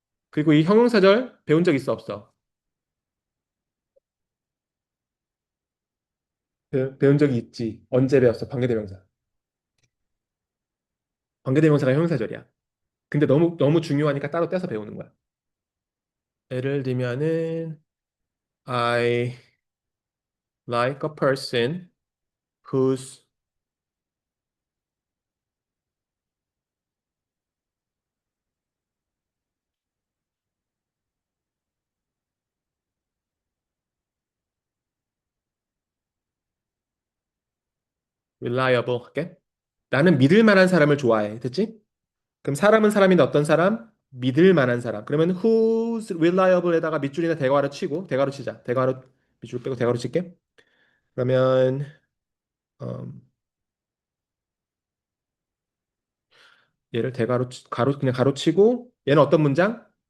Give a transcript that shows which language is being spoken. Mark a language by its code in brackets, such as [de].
[ko] 그리고 이 형용사절 배운 적 있어 없어? 배운 적이 있지. 언제 배웠어? 관계대명사. 관계대명사가 형용사절이야. 근데 너무 중요하니까 따로 떼서 배우는 거야. 예를 들면은 [en] I like a person who's reliable [ko] 할게. 나는 믿을 만한 사람을 좋아해. 됐지? 그럼 사람은 사람인데 어떤 사람? 믿을 만한 사람. 그러면 [en] who's reliable [ko] 에다가 밑줄이나 대괄호 치고 대괄호 치자. 대괄호 밑줄 빼고 대괄호 칠게. 그러면 음, 얘를 가로 그냥 가로 치고 얘는 어떤 문장?